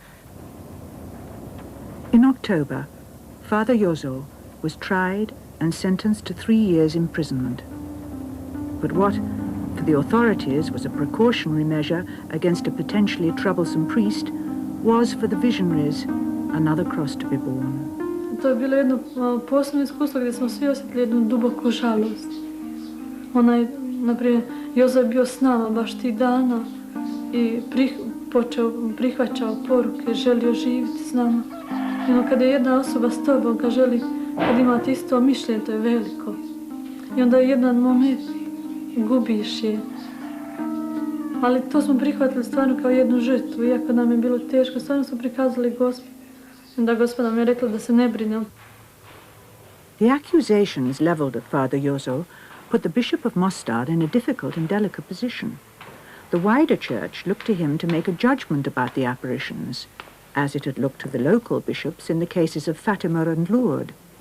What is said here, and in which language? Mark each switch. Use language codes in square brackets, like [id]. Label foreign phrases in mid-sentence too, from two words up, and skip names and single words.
[en] In October, Father Jozo was tried and sentenced to 3 years imprisonment. But what, for the authorities, was a precautionary measure against a potentially troublesome priest, was for the visionaries another cross to be borne. [hr] To je bilo jedno posebno iskustvo gdje smo svi osjetili jednu duboku žalost. Naprimjer, Jozo je bio s nama baš tih dana i prihvaćao poruke, želio živjeti s nama. I kada je jedna osoba s tobom, kad imate isto mišljenje, to je veliko. I onda je jedan moment gubiš je. Ali to smo prihvatili stvarno kao jednu žrtvu, iako nam je bilo teško, stvarno smo prikazali Gospod. I onda Gospod nam je rekla da se ne brine. [en] The accusations leveled at Father Jozo put the Bishop of Mostar in a difficult and delicate position. The wider church looked to him to make a judgment about the apparitions. as it had looked to the local bishops in the cases of Fatima and Lourdes.